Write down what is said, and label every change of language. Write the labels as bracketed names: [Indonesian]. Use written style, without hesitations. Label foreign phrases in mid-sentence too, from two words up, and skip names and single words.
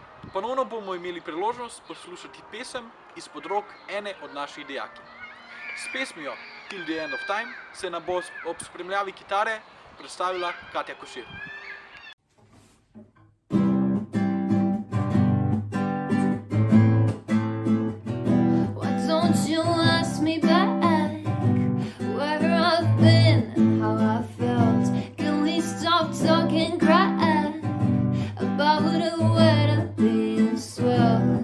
[Slovenian] Ponovno bomo imeli priložnost poslušati pesem izpod rok ene od naših dijakinj. S pesmijo Till the End of Time se nam bo ob spremljavi kitare predstavila Katja Košir. [English] Why don't you ask me back where I've been and how I felt? Can we stop talking crap about the weather being swell?